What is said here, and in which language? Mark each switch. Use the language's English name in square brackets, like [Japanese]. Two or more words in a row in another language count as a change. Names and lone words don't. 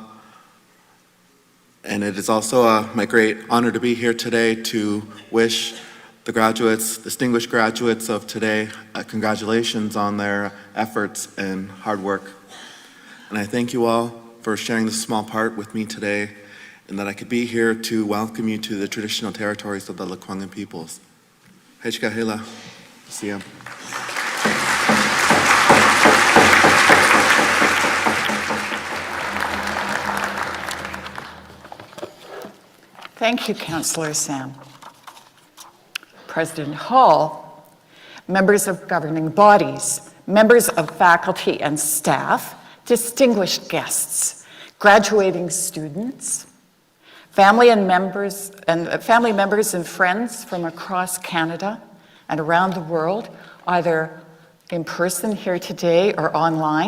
[English] And it is also my great honor to be here today to wish the distinguished graduates of today, congratulations on their efforts and hard work. And I thank you all for sharing this small part with me today, and that I could be here to welcome you to the traditional territories of the Lekwungen peoples. [Straits Salish] Hechka hela, siam. [English] Thank you, Councillor Sam. President Hall, members of governing bodies, members of faculty and staff, distinguished guests, graduating students, family members and friends from across Canada and around the world, either in person here today or online.